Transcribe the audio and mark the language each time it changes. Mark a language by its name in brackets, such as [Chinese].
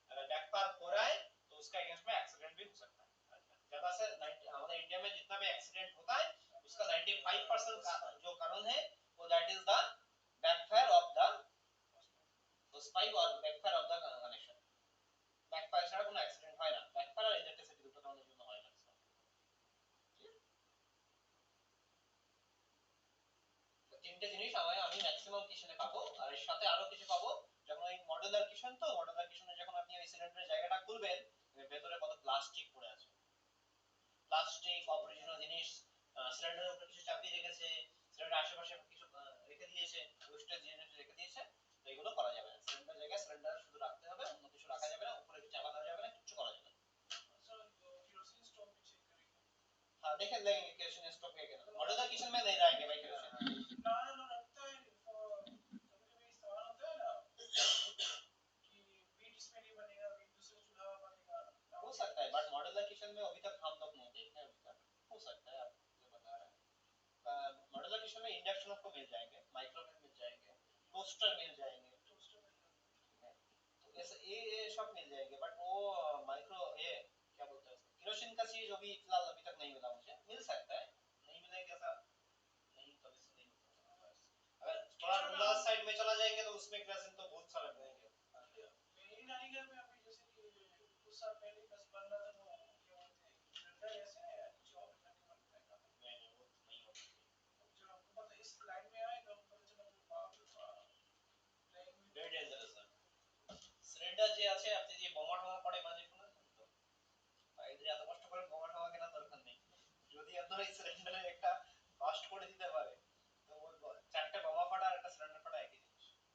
[Hindi] अगर बैकफायर हो रहा है तो उसका अगेंस्ट में एक्सीडेंट भी हो सकता है। ज्यादा से हमारे इंडिया में जितना भी एक्सीडेंट होता है उसका 95% का जो कारण है वो [English] that is the backfire of the [Hindi] उस पाइप और backfire of the connection. [Bangla] Backfire ছাড়া কোনো অ্যাক্সিডেন্ট হয় না, ব্যাকফায়ার আর ইলেকট্রিসিটি দুটো কারণের জন্য হয় না। তিনটে জিনিস আমি ম্যাক্সিমাম কিচেনে পাবো, আর এর সাথে আরো কিছু পাবো। যখন ওই মডুলার কিচেন, তো মডুলার কিচেনে যখন আপনি ওই সিলিন্ডারের জায়গাটা খুলবেন ভেতরে কত প্লাস্টিক পড়ে আছে, প্লাস্টিক অপরিজনীয় জিনিস সিলিন্ডারের উপরে কিছু চাপিয়ে রেখেছে, সিলিন্ডারের আশেপাশে কিছু রেখে দিয়েছে, ওয়েস্টেজ জিনিস রেখে দিয়েছে, তো এগুলো করা যাবে না। সিলিন্ডার জায়গায় সিলিন্ডার শুধু রাখতে হবে, অন্য কিছু রাখা যাবে না, উপরে কিছু চাপা দেওয়া যাবে না, কিছু করা যাবে না। [Hindi] हाँ देख लेंगे केरोसिन स्टॉक है क्या, मॉड्यूलर किचन में नहीं रहेंगे भाई केरोसिन। ना ना रखता है कभी-कभी सवाल होता है ना कि बीट इसमें नहीं बनेगा, बीट दूसरे चूल्हा में बनेगा, हो सकता है, बट मॉड्यूलर किचन में अभी तक हम लोग नहीं देखे अभी तक, हो सकता है आप जो बता रहे हैं। मॉड्यूलर किचन में इंडक्शन आपको मिल जाएंगे, माइक्रोवेव मिल जाएंगे, टोस्टर मिल जाएंगे, तो ऐसे ये सब मिल जाएंगे, बट वो माइक्रो ये क्या बोलते हैं उसको, केरोसिन का चीज अभी फिलहाल अभी तक नहीं मिला मुझे, मिल सकता है, नहीं मिलेगा ऐसा नहीं, कभी से नहीं मिलता। अगर थोड़ा रूरल साइड में चला जाएंगे तो उसमें केरोसिन तो बहुत सारा मिलेंगे। मेरी नानी घर में अभी जैसे कि कुछ साल पहले बस बन रहा था, तो क्या बोलते हैं सिलेंडर ऐसे नीचे ऑपरेट करके बनता है, नहीं वो नहीं होता। जब हमको पता इस लाइन में आए तो हमको पता चला कि बाप रे बाप वेरी डेंजरस है [Bangla] সিলিন্ডার যে আছে, আপনি যে বোমা টোমা পড়ে মাঝে শুনেছেন তো, এদের এত কষ্ট করে বোমা টোমা কেনার দরকার নেই, যদি আপনার এই সিলিন্ডারে একটা বাস্ট করে দিতে পারে তো চারটে বোমা ফাটা আর একটা সিলিন্ডার ফাটা একই জিনিস।